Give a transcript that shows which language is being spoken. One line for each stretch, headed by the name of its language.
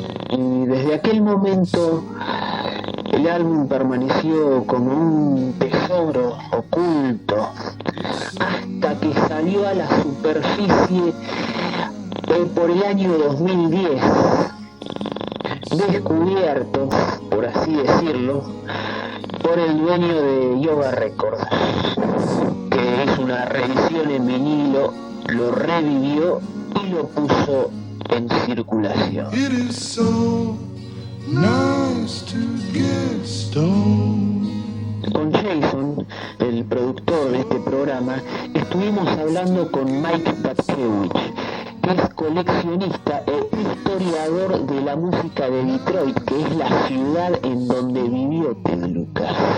Spanish: Y desde aquel momento el álbum permaneció como un tesoro oculto hasta que salió a la superficie por el año 2010, descubierto, por así decirlo, por el dueño de Yoga Records, que hizo una reedición en vinilo, lo revivió y lo puso en circulación.
English: It is so nice to get stoned.
Spanish: Con Jason, el productor de este programa, estuvimos hablando con Mike Dutkewych, que es coleccionista e historiador de la música de Detroit, que es la ciudad en donde vivió Ted Lucas.